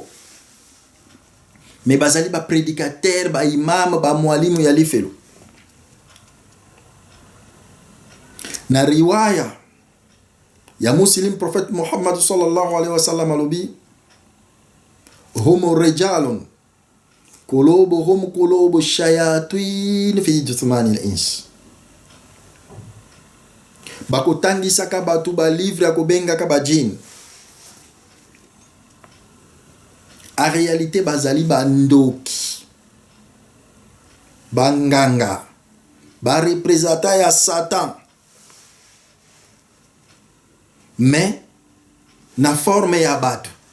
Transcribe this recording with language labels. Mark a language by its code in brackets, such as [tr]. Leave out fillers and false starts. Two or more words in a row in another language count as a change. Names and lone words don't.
[ln] Me bazali ba prédicateur, ba imam, ba mwalimu ya lifelo. Na riwaya ya Muslim Prophet Muhammad [ar] صلى الله عليه وسلم [ln] alobi [ar] هم رجال قلوبهم قلوب شياطين في جسمان الإنس. [ln] Bakotangisa ka batu ba livre akobenga ka ba jin. [fr] En réalité [ln] bazali ba ndoki. banganga barepresenta ya Satan, mais na forme ya bato.